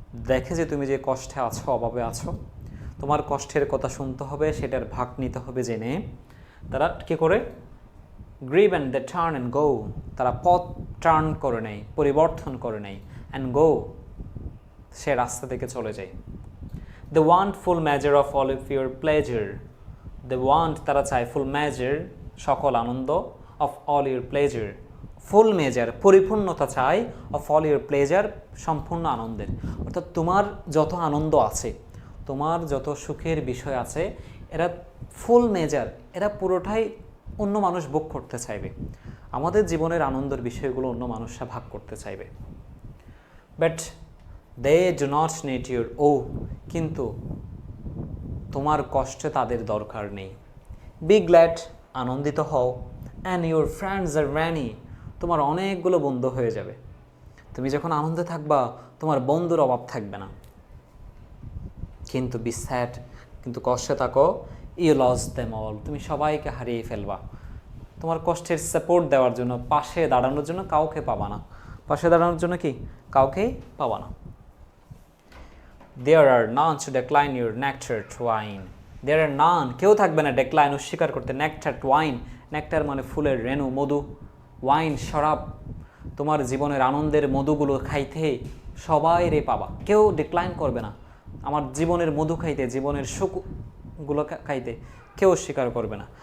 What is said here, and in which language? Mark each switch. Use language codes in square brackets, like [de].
[bn] দেখে যে তুমি যে কষ্টে আছো, অভাবে আছো, তোমার কষ্টের কথা শুনতে হবে, সেটার ভাগ নিতে হবে জেনে তারা কী করে, [en] grieve and the turn and go, [bn] তারা পথ টার্ন করে নেয়, পরিবর্তন করে নেয়, [en] and go [bn] সে রাস্তা থেকে চলে যায়। [en] They want full measure of all of your pleasure. They want, [bn] তারা চায়, [en] full measure, [bn] সকল আনন্দ, [en] of all your pleasure. Full measure, [bn] পরিপূর্ণতা চাই, [en] of all your pleasure, [bn] সম্পূর্ণ আনন্দের। অর্থাৎ তোমার যত আনন্দ আছে, তোমার যত সুখের বিষয় আছে, এরা ফুল মেজার, এরা পুরোটাই অন্য মানুষ ভোগ করতে চাইবে। আমাদের জীবনের আনন্দের বিষয়গুলো অন্য মানুষরা ভাগ করতে চাইবে। [en] but they do not need your [bn] কিন্তু তোমার কষ্টে তাদের দরকার নেই। [en] be glad, [bn] আনন্দিত হও, [en] and your friends are many, [bn] তোমার অনেকগুলো বন্ধু হয়ে যাবে। তুমি যখন আনন্দে থাকবা তোমার বন্ধুর অভাব থাকবে না। কিন্তু [en] be sad, [bn] কিন্তু কষ্টে থাকো, [en] you lose them all, [bn] তুমি সবাইকে হারিয়ে ফেলবা। তোমার কষ্টের সাপোর্ট দেওয়ার জন্য, পাশে দাঁড়ানোর জন্য কাউকে পাবা না। পাশে দাঁড়ানোর জন্য কি কাউকেই পাবা না। [en] There are none to decline your nectared wine. There are none, [bn] কেউ থাকবে না ডেক্লাইন, অস্বীকার করতে, [en] nectared wine, [bn] নেকটার মানে ফুলের রেণু, মধু, ওয়াইন শরাব, তোমার জীবনের আনন্দের মধুগুলো খাইতে সবাই রে পাবা, কেউ ডিক্লাইন করবে না। আমার জীবনের মধু খাইতে, জীবনের সুখগুলো খাইতে কেউ স্বীকার করবে না।